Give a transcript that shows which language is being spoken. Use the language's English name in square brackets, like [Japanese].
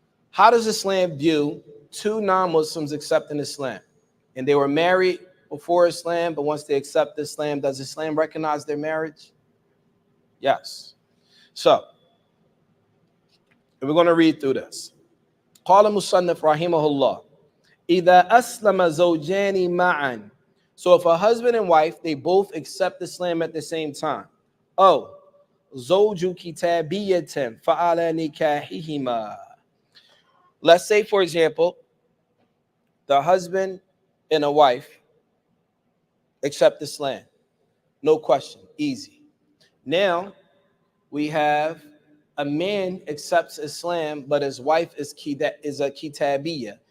[English] How does Islam view two non-Muslims accepting Islam? And they were married before Islam, but once they accept Islam, does Islam recognize their marriage? Yes. So, we're going to read through this. [Arabic] قال المصنف رحمه الله إذا أسلم زوجان معا. [English] So if a husband and wife, they both accept Islam at the same time. [Arabic] Oh, زوج كتابية فعلى نكاحهما. [English] Let's say, for example, the husband and a wife accept Islam. No question, easy. Now we have a man accepts Islam, but his wife is a kitabiyya.